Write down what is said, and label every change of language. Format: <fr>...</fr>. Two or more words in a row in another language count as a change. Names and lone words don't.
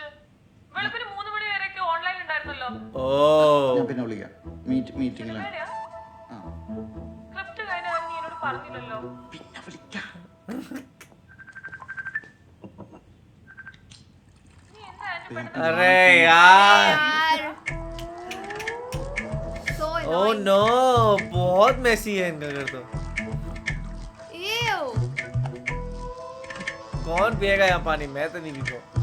<ml>വെളുപ്പിന് 3 മണി വരെയൊക്കെ ഓൺലൈൻ ഉണ്ടായിരുന്നല്ലോ. ओ ഞാൻ പിന്നെ വിളിക്കാം മീറ്റിംഗിലാണ് എവിടെയാ? ആ സ്ക്രിപ്റ്റ് കഴിഞ്ഞ നീ എന്നോട് പറഞ്ഞില്ലല്ലോ. പിന്നെ വിളിക്കാം നീ എന്താ ആന്റി പെട്ടെന്ന്</ml> <hi>अरे यार यार सो</hi> <en>oh no,</en> <hi>बहुत मेसी है इनका घर तो। Ew. कौन पिएगा यहाँ पानी? मैं तो नहीं पीता।</hi>